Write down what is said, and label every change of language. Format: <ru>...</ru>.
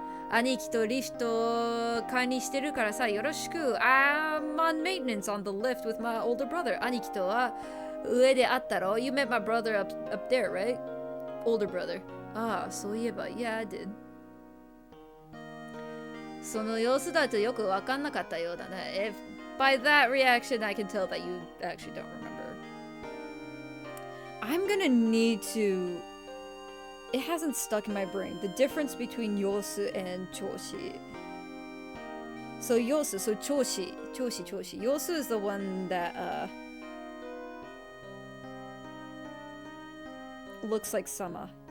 <ja>兄貴とリフト買いにしてるからさ、よろしく。</ja> <en>I'm on maintenance on the lift with my older brother.</en> <ja>兄貴とは上で会ったろ?</ja> <en>You met my brother up there, right? Older brother.</en> <ja>ああ、そういえば、</ja> <en>yeah, I did.</en> <ja>その様子だとよくわかんなかったようだね。</ja> <en>By that reaction, I can tell that you actually don't remember. I'm gonna need to... It hasn't stuck in my brain. The difference between yosu and choshi. So yosu, so choshi. Yosu is the one that, looks like Sama.</en>